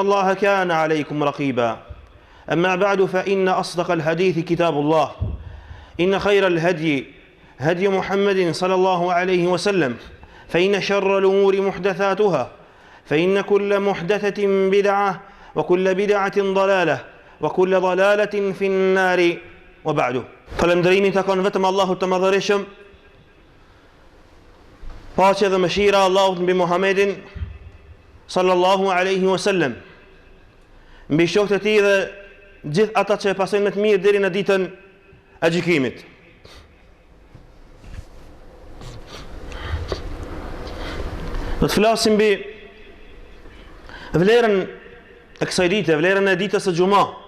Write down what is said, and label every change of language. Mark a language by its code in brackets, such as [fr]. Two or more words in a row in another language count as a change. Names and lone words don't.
[ar] الله كان عليكم رقيبا أما بعد فإن أصدق الحديث كتاب الله إن خير الهدي هدي محمد صلى الله عليه وسلم فإن شر الأمور محدثاتها فإن كل محدثة بدعة وكل بدعة ضلالة وكل ضلالة في النار وبعد [sq] Falënderimi takon vetëm Allahut të Madhërisëm, paqja dhe mëshira Allahut mbi Muhammedin [ar] صلى الله عليه وسلم, [sq] mbi shokët e tij dhe gjithë ata që e pasojnë me të mirë deri në ditën e gjykimit. Do të flasim mbi vlerën e kësaj dite, vlerën e ditës së Xuma.